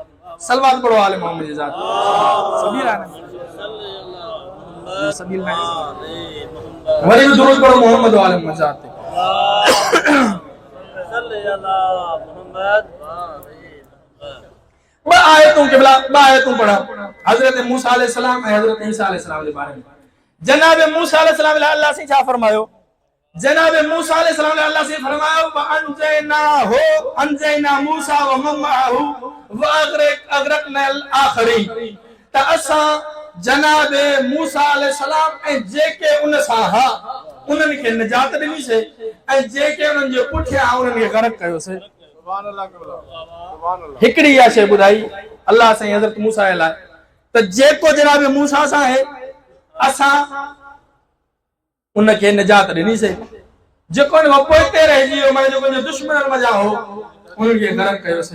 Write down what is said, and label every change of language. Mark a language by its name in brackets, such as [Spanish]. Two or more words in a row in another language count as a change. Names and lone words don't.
[Sindhi] सलवात पढ़ो आले मोहम्मद जी ज़ात सबील आहे न, सबील में वरी भी दुरूद पढ़ो मोहम्मद वाले मज़ात ते सल्लल्लाहु मोहम्मद। ब आयतों क़िबला, ब आयतों पढ़ा हज़रत मूसा अलैहिस्सलाम ऐं हज़रत ईसा अलैहिस्सलाम के बारे में। जनाब मूसा अलैहिस्सलाम अल्लाह से छा फरमायो? जनाब मूसा अलैहिस्सलाम अल्लाह से फरमायो [Arabic] وأنجينا موسى ومن معه وأغرقنا الآخرين. [Sindhi] त असां जनाब मूसा अलैहिस्सलाम ऐं जेके उन सां हा उन्हनि खे निजात ॾिनीसीं ऐं जेके उन्हनि जे पुठियां उन्हनि खे ग़रक़ कयोसीं। [Arabic] سبحان الله سبحان الله. [Sindhi] हिकिड़ी इहा शइ ॿुधाई अल्लाह साईं हज़रत मूसा लाइ त जेको जनाब मूसा सां आहे असां उनखे निजात ॾिनीसीं, जेको उन खां पोइते रहिजी वियो माने जेको उनजो दुश्मन मज़ा हो उन्हनि खे ग़रक़ कयोसीं।